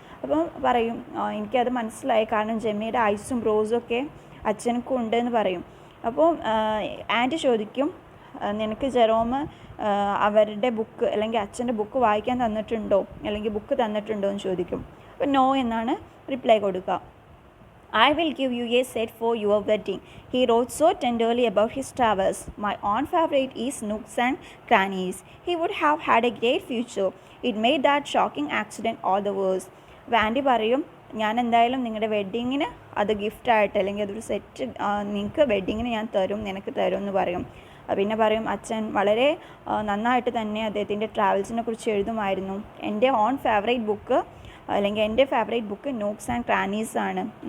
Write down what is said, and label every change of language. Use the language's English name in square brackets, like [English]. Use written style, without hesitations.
[Malayalam] അപ്പം പറയും, എനിക്കത് മനസ്സിലായി, കാരണം ജെമ്മിയുടെ ഐസും ബ്രോസും ഒക്കെ അച്ഛനക്കും ഉണ്ട് എന്ന് പറയും. അപ്പോൾ ആൻറ്റി ചോദിക്കും, നിനക്ക് ജെറോം അവരുടെ ബുക്ക് അല്ലെങ്കിൽ അച്ഛൻ്റെ ബുക്ക് വായിക്കാൻ തന്നിട്ടുണ്ടോ, അല്ലെങ്കിൽ ബുക്ക് തന്നിട്ടുണ്ടോ എന്ന് ചോദിക്കും. അപ്പോൾ നോ എന്നാണ് റിപ്ലൈ കൊടുക്കുക. [English] I will give you a set for your wedding. He wrote so tenderly about his travels. My own favorite is nooks and crannies. He would have had a great future. It made that shocking accident all the worse. [Malayalam] Van de പറയും, ഞാൻ എന്തായാലും നിങ്ങളുടെ വെഡ്ഡിങ്ങിന് അത് ഗിഫ്റ്റായിട്ട് അല്ലെങ്കിൽ അതൊരു set നിങ്ങൾക്ക് വെഡ്ഡിങ്ങിന് ഞാൻ തരും, നിനക്ക് തരും എന്ന് പറയും. പിന്നെ പറയും, അച്ഛൻ വളരെ നന്നായിട്ട് തന്നെ അദ്ദേഹത്തിൻ്റെ ട്രാവൽസിനെ കുറിച്ച് എഴുതുമായിരുന്നു. എൻ്റെ ഓൺ ഫേവറേറ്റ് ബുക്ക് അല്ലെങ്കിൽ എൻ്റെ ഫേവറേറ്റ് ബുക്ക് നോക്സ് ആൻഡ് ക്രാനീസ് ആണ്.